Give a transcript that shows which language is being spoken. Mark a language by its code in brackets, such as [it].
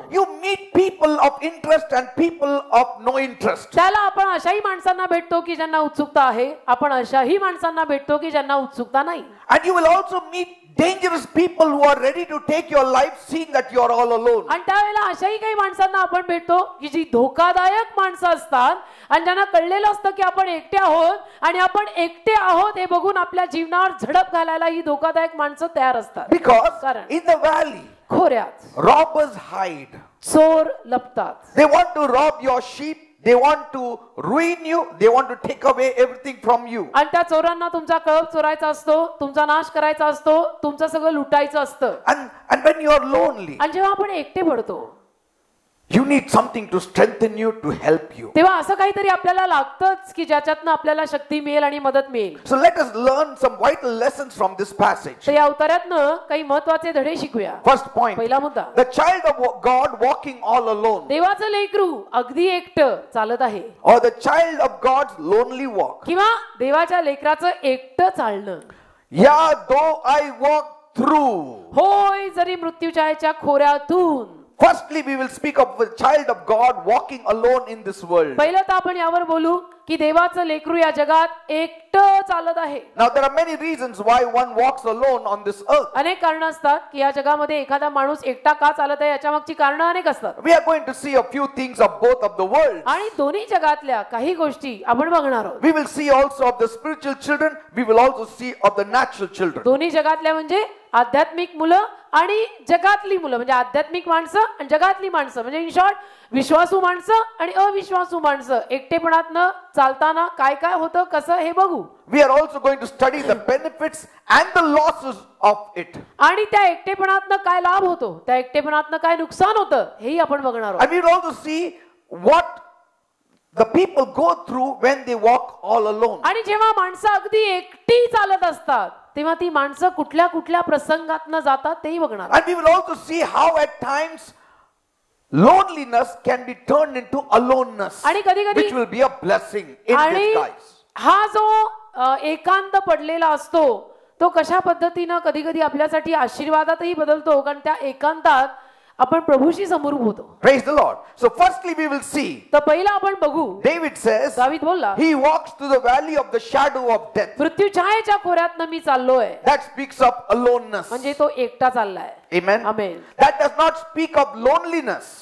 [en] you meet people of interest and people of no interest. [mr] त्याला आपण अशाही माणसांना भेटतो की ज्यांना उत्सुकता आहे, आपण अशाही माणसांना भेटतो की ज्यांना उत्सुकता नाही. [en] And you will also meet dangerous people who are ready to take your life seeing that you are all alone. [mr] आणि त्यावेळेला अशाही काही माणसांना आपण भेटतो की जी धोकादायक माणसं असतात आणि ज्यांना कळलेलं असतं की आपण एकटे आहोत आणि आपण एकटे आहोत हे बघून आपल्या जीवनावर झडप घालायला ही धोकादायक माणसं तयार असतात. [en] Because [mr] कारण [en] in the valley, [mr] खोऱ्यात [en] robbers hide. [mr] चोर लपतात. [en] They want to rob your sheep. They want to ruin you. They want to take away everything from you. [mr] आणि त्या चोरांना तुमचा कळप चोरायचा असतो, तुमचा नाश करायचा असतो, तुमचं सगळं लुटायचं असतं. [en] And when you are lonely, [mr] आणि जेव्हा आपण एकटे पडतो [en] you need something to strengthen you, to help you. [mr] तेव्हा असं काहीतरी आपल्याला लागतंच की ज्याच्यातनं आपल्याला शक्ती मिळेल आणि मदत मिळेल. [en] So let us learn some vital lessons from this passage. [mr] तर या उतार्यातनं काही महत्त्वाचे धडे शिकूया. [en] First point, [mr] पहिला मुद्दा, [en] the child of God walking all alone, [mr] देवाचं लेकरू अगदी एकटं चालत आहे [en] or the child of God's lonely walk. [mr] किंवा देवाच्या लेकराचं एकटं चालणं. [en] Yeah, though I walk through. [mr] होय जरी मृत्यूच्या खोऱ्यातून. [en] Firstly, we will speak of the child of God walking alone in this world. [mr] पहिलं तर आपण यावर बोलू की देवाचं लेकरू या जगात एकटं चालत आहे. [en] Now there are many reasons why one walks alone on this earth. [mr] अनेक कारण असतात की या जगामध्ये एखादा माणूस एकटा का चालत आहे याच्या मागची कारण अनेक असतात. [en] We are going to see a few things of both of the worlds. [mr] आणि दोन्ही जगातल्या काही गोष्टी आपण बघणार आहोत. [en] We will see also of the spiritual children. We will also see of the natural children. [mr] दोन्ही जगातल्या म्हणजे आध्यात्मिक मुलं आणि जगातली मुलं म्हणजे आध्यात्मिक माणसं आणि जगातली माणसं म्हणजे [en] in short [mr] विश्वासू माणसं आणि अविश्वासू माणसं एकटेपणातनं चालताना काय काय होतं कसं हे बघू. [en] We are also going to study the benefits and the losses of it. [mr] आणि त्या एकटेपणातनं काय लाभ होतो त्या एकटेपणातनं काय नुकसान होतं हेही आपण बघणार आहोत. [en] And we will also see what the people go through when they walk all alone. [mr] आणि जेव्हा माणसं अगदी एकटी चालत असतात तेव्हा ती माणसं कुठल्या कुठल्या प्रसंगातनं जातात तेही बघणार. [en] And we will also see how at times loneliness can be turned into aloneness, [mr] आणि कधी-कधी [en] which will be a blessing in [mr] आणि [en] disguise. [mr] हा जो एकांत पडलेला असतो तो कशा पद्धतीनं कधी कधी आपल्यासाठी आशीर्वादातही बदलतो कारण त्या एकांतात आपण प्रभूशी समरूप होतो. [en] Praise the Lord. So firstly we will see, [mr] तर पहिला आपण बघू [en] David says, [mr] दावीद बोलला [en] he walks through the valley of the shadow of death. [mr] मृत्यू छायेच्या खोऱ्यातनं मी चाललोय [en] That speaks of aloneness. [mr] म्हणजे तो एकटा चाललाय. [en] Amen. [mr] Amen. [en] That does not speak of loneliness.